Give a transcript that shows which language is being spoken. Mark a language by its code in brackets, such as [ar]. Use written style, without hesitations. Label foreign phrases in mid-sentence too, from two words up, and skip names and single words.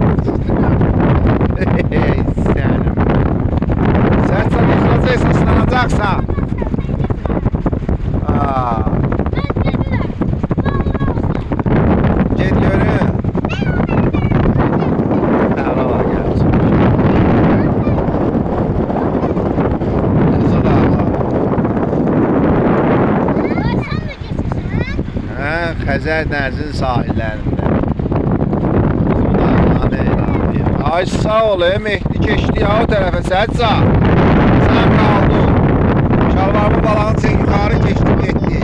[tr] Sen sanırsın ıslanacaksan. Git görün. Araba gelsin. Kızı da Allah. [az] Xəzər dənizinin sahillərində. Ay sağ ol, Mehdi keçdi ya o tərəfə, Sədsa. Sən qaldın. Şalvarımın balağını çək yuxarı keçdik, getdik.